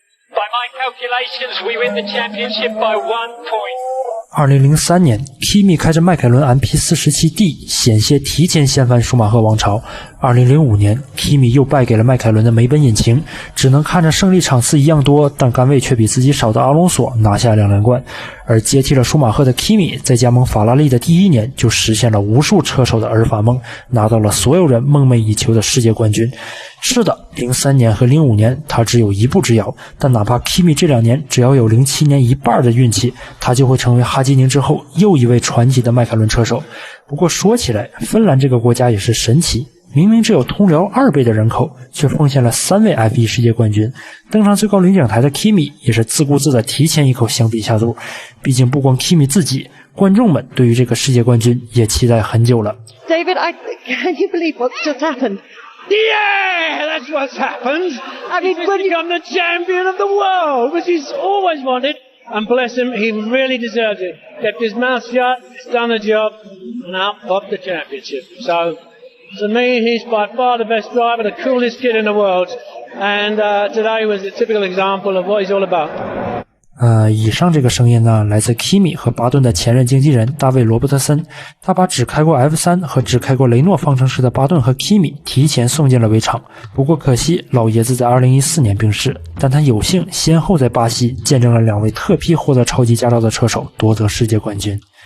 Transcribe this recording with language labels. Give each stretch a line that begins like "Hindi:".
English: By my calculations, we win the championship by 1 point.
Chinese: 2003年 Kimi 开着迈凯伦 MP47D 险些提前掀翻舒马赫王朝。 2005年 Kimi 又败给了迈凯伦的梅奔引擎，只能看着胜利场次一样多，但杆位却比自己少的阿隆索拿下2连冠。而接替了舒马赫的 Kimi 在加盟法拉利的第1年就实现了无数车手的儿发梦，拿到了所有人梦寐以求的世界冠军。是的，03年和05年他只有1步之遥，但哪怕 Kimi 这2年只要有07年一半的运气，他就会成为哈基宁之后又一位传奇的迈凯伦车手。不过说起来，芬兰这个国家也是神奇，明明只有通辽2倍的人口，却奉献了3位 F1 世界冠军。登上最高领奖台的 Kimi 也是自顾自的提前一口相比下肚。毕竟不光 Kimi 自己，观众们对于这个世界冠军也期待很久了。
English: David, can you believe what's just happened? Yeah, that's what's happened. He's become the champion of the world, which he's always wanted. And bless him, he really deserves it. Kept his mouth shut, done the job, and up got the championship. So, to me, he's by far the best driver, the coolest kid in the world. And today was a typical example of what he's all about.
Chinese: 以上这个声音呢，来自 Kimi 和巴顿的前任经纪人大卫·罗伯特森。他把只开过 F3 和只开过雷诺方程式的巴顿和 Kimi 提前送进了围场。不过可惜，老爷子在2014年病逝，但他有幸先后在巴西见证了2位特批获得超级驾照的车手夺得世界冠军。